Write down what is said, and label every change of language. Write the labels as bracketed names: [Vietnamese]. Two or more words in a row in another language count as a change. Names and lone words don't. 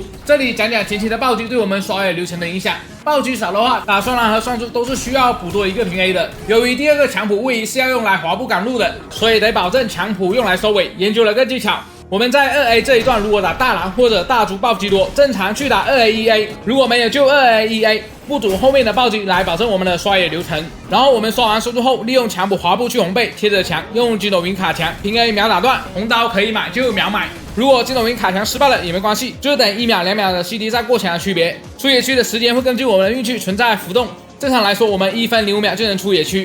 [Chinese] 這裡講講前期的暴擊對我們刷野流程的影響。暴擊少的話，打雙藍和雙珠都是需要補多一個平 A 的。由於第2個強普位移是要用來滑步趕路的，所以得保證強普用來收尾。研究了個技巧。我們在2A 這一段，如果打大藍或者大豬暴擊多，正常去打 2A1A，如果沒有就 2A1A，不堵後面的暴擊來保證我們的刷野流程。然後我們刷完收住後，利用強普滑步去紅背，貼着牆，用筋斗雲卡牆，平 A 秒打斷，紅刀可以買就秒買。如果筋斗雲卡牆失敗了也沒關係，就等1秒2秒的 CD 再過牆的區別。出野區的時間會根據我們的運氣存在浮動。正常來說，我們1分05秒就能出野區。